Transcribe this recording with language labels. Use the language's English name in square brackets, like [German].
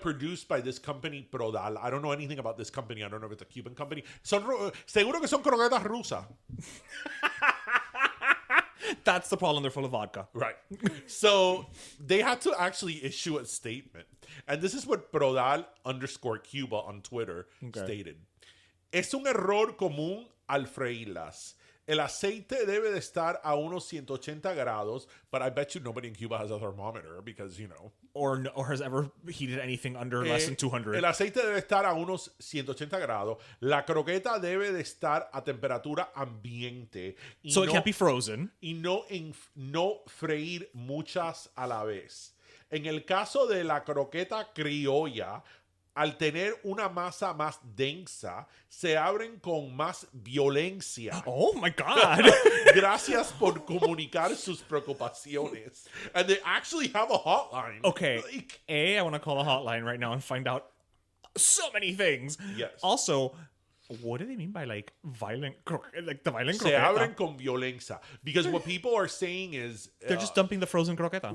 [English] produced by this company Prodal. I don't know anything about this company. I don't know if it's a Cuban company. [Spanish] Seguro que son croquetas rusas. [English] That's the problem. They're full of vodka. Right. So they had to actually issue a statement. And this is what Prodal _Cuba on Twitter stated. [Spanish] Es un error común al freírlas. El aceite debe de estar a unos 180 grados, [English] but I bet you nobody in Cuba has a thermometer because, you know. Or has ever heated anything under less than 200. [Spanish] El aceite debe estar a unos 180 grados. La croqueta debe de estar a temperatura ambiente. [English] So it can't be frozen. [Spanish] Y no freír muchas a la vez. En el caso de la croqueta criolla, al tener una masa más densa, se abren con más violencia. [English] Oh my God. [Spanish] Gracias por comunicar sus preocupaciones. [English] And they actually have a hotline. Okay. Like, I want to call the hotline right now and find out so many things. Yes. Also, what do they mean by like violent, like the violent [Spanish] se croqueta? abren con violencia. [English] Because what people are saying is... They're just dumping the frozen croqueta.